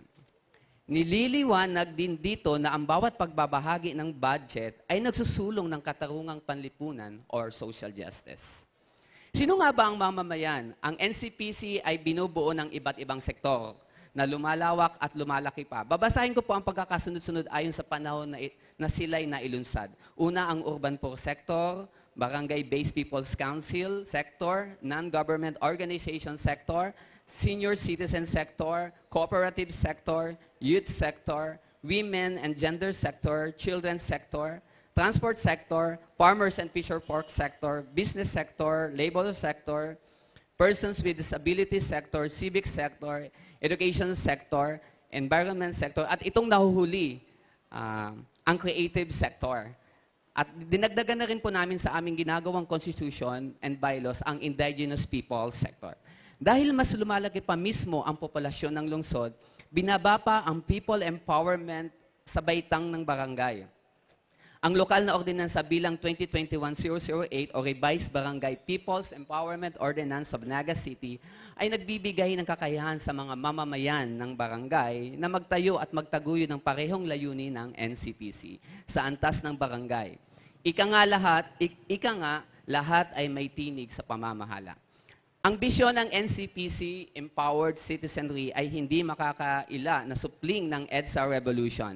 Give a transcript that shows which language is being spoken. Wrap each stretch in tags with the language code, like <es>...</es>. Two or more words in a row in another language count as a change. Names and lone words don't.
<tl>Nililiwanag din dito na ang bawat pagbabahagi ng budget ay nagsusulong ng katarungang panlipunan or</tl> <en>social justice.</en> <tl>Sino nga ba ang mamamayan? Ang NCPC ay binubuo ng iba't ibang sektor na lumalawak at lumalaki pa. Babasahin ko po ang pagkakasunod-sunod ayon sa panahon na sila'y nailunsad. Una, ang</tl> <en>urban poor sector, barangay-based people's council sector, non-government organization sector, senior citizen sector, cooperative sector, youth sector, women and gender sector, children's sector, transport sector, farmers and fisher folk sector, business sector, labor sector, persons with disability sector, civic sector, education sector, environment sector,</en> <tl>at itong nahuhuli, ang</tl> <en>creative sector.</en> <tl>At dinagdagan na rin po namin sa aming ginagawang</tl> <en>constitution and bylaws</en> <tl>ang</tl> <en>indigenous people sector.</en> <tl>Dahil mas lumalaki pa mismo ang populasyon ng lungsod, binaba pa ang</tl> <en>people empowerment</en> <tl>sa baitang ng barangay. Ang lokal na ordinansa bilang 2021-008 o Revised Barangay People's Empowerment Ordinance of Naga City ay nagbibigay ng kakayahan sa mga mamamayan ng barangay na magtayo at magtaguyod ng parehong layunin ng NCPC sa antas ng barangay. Ika nga lahat ay may tinig sa pamamahala. Ang bisyon ng NCPC, Empowered Citizenry, ay hindi makakaila na supling ng EDSA Revolution.</tl>